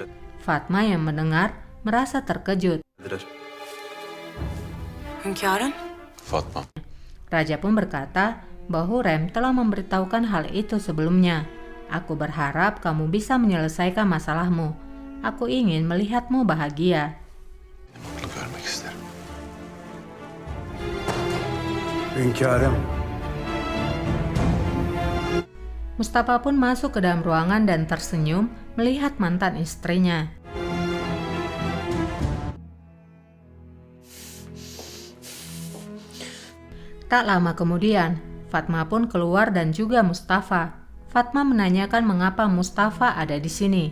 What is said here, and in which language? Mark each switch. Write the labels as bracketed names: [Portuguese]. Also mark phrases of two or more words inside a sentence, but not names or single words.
[Indonesian] Fatma yang mendengar merasa terkejut. [Turkish] Hünkârım, Fatma. [Indonesian] Raja pun berkata bahwa Hurrem telah memberitahukan hal itu sebelumnya. Aku berharap kamu bisa menyelesaikan masalahmu. Aku ingin melihatmu bahagia. [Turkish] Mutlu görmek isterim. Hünkârım, [Indonesian] Mustafa pun masuk ke dalam ruangan dan tersenyum melihat mantan istrinya. Tak lama kemudian, Fatma pun keluar dan juga Mustafa. Fatma menanyakan mengapa Mustafa ada di sini.